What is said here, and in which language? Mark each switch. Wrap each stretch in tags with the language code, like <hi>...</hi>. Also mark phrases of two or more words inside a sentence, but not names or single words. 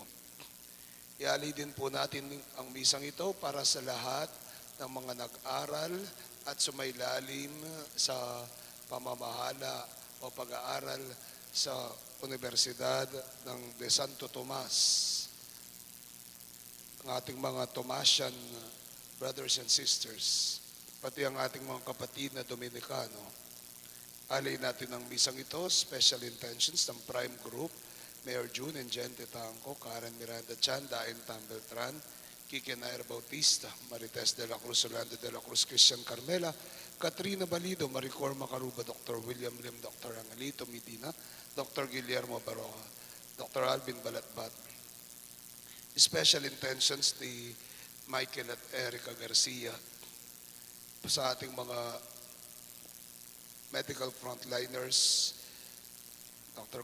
<tl>Ialay din po natin ang misang ito para sa lahat ng mga nag-aral at sumailalim sa pamamahala o pag-aaral sa Universidad ng de Santo Tomas. Ang ating mga Tomasian</tl> <en>brothers and sisters,</en> <tl>pati ang ating mga kapatid na Dominikano. Alay natin ang misang ito,</tl> <en>special intentions</en> <tl>ng Prime Group, Mayor June and Gente Tangco, Karen Miranda Chan, Dain Tambeltran, Kike Nair Bautista, Marites de la Cruz, Orlando de la Cruz, Christian Carmela, Katrina Balido, Maricor Macaruba, Dr. William Lim, Dr. Angelito Medina, Dr. Guillermo Baroja, Dr. Alvin Balatbat.</tl> <en>Special intentions</en> <tl>ni Michael at Erica Garcia, sa ating mga</tl> <en>medical frontliners,</en> <tl>Dr.</tl>